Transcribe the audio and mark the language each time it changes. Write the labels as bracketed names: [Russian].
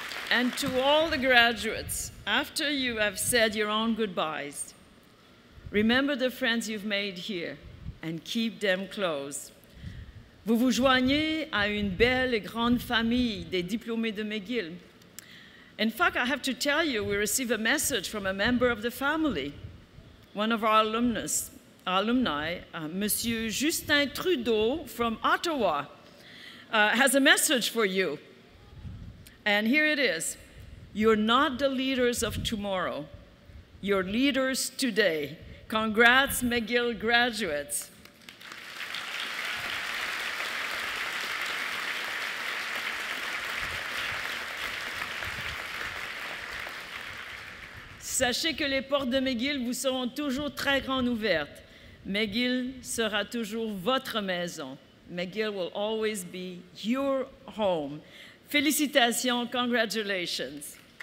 [English] And to all the graduates, after you have said your own goodbyes, remember the friends you've made here and keep them close. [French] Vous vous joignez à une belle et grande famille des diplômés de McGill. [English] In fact, I have to tell you, we received a message from a member of the family. One of our alumni, Monsieur Justin Trudeau from Ottawa, has a message for you. And here it is. You're not the leaders of tomorrow. You're leaders today. Congrats, McGill graduates. [French] Sachez que les portes de McGill vous seront toujours très grandes ouvertes. McGill sera toujours votre maison. [English] McGill will always be your home. [French] Félicitations, [English] congratulations.